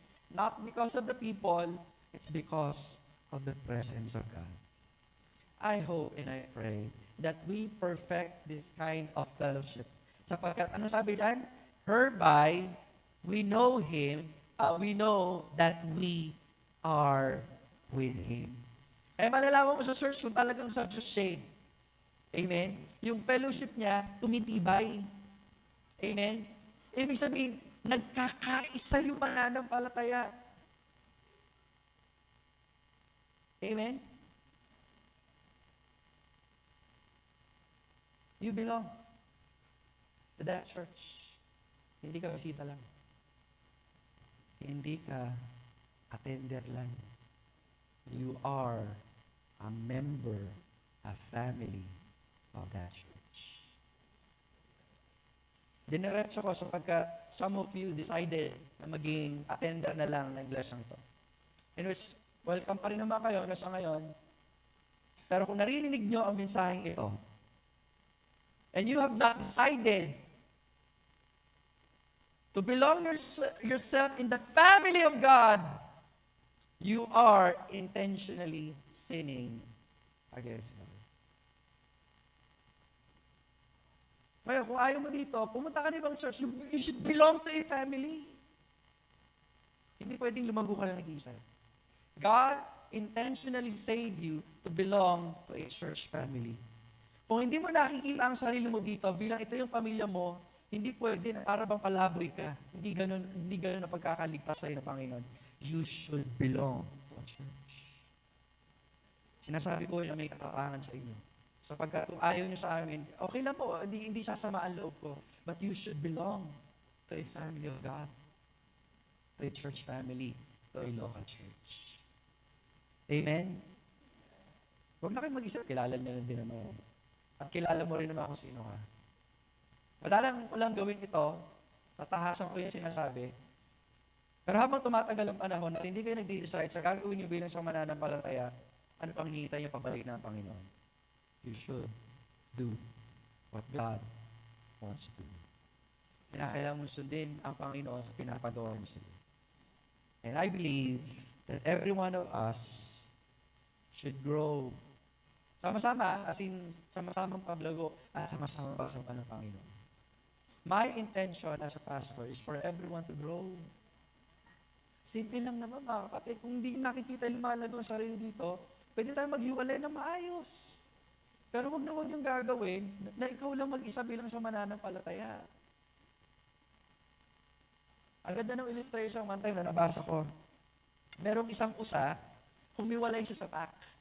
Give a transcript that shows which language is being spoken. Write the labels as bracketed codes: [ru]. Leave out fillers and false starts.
[en] Not because of the people, it's because of the presence of God. I hope and I pray that we perfect this kind of fellowship. [tl] Sapagkat, ano sabi dyan? [en] Hereby, we know Him, we know that we are with Him. [tl] Kaya malalaman mo sa church kung talagang sa Diyos siya. Amen? Yung fellowship niya, tumitibay. Amen? Ibig sabihin, nagkakaisa yung mananampalataya. Amen? [en] You belong to that church. [tl] Hindi ka bisita lang. Hindi ka attender lang. [en] You are a member, a family of that church. [tl] Dineretso ko sapagkat [en] some of you decided [tl] na maging attender na lang ng iglesyang ito. [en] In which, welcome [tl] pa rin naman kayo hanggang sa ngayon. Pero kung narinig nyo ang mensaheng ito, [en] and you have not decided to belong yourself in the family of God, you are intentionally sinning against God. [tl] Ngayon, kung ayaw mo dito, pumunta ka na ibang church, [en] you should belong to a family. [tl] Hindi pwedeng lumago ka na nag-isa. [en] God intentionally saved you to belong to a church family. [tl] Kung hindi mo nakikita ang sarili mo dito, bilang ito yung pamilya mo, hindi pwede na para bang palaboy ka. Hindi ganun ang pagkakaligtas sa'yo ng Panginoon. [en] You should belong to a church. [tl] Sinasabi ko na may katapangan sa inyo. Sapagkat kung ayaw nyo sa amin, okay lang po, hindi sasama ang loob ko. [en] But you should belong to a family of God, to a church family, to a local church. Amen? [tl] Huwag na kayo mag-isip, kilala nyo lang din naman. At kilala mo rin naman kung sino ka. Madalang ko lang gawin ito, tatahasan ko yung sinasabi. Pero habang tumatagal ang panahon at hindi kayo nag-decide sa gagawin nyo bilang sa mananampalataya, ano pang hinihintay yung pabalik ng Panginoon? [en] You should do what God wants to do. [tl] Kinakailangan mo sundin ang Panginoon sa pinapagawa mo sila. [en] And I believe that every one of us should grow [tl] sama-sama, [en] as in [tl] sama-samang paglago at sama-samang pagsampa ng Panginoon. [en] My intention as a pastor is for everyone to grow. [tl] Simple lang naman mga kapatid. Kung hindi nakikita yung malago ang sarili dito, pwede tayo maghiwalay na maayos. Pero wag yung gagawin na ikaw lang mag-isa bilang sa mananampalataya. Ang ganda ng illustration, [en] one time [tl] na nabasa ko. Merong isang usa, humiwalay siya sa pack.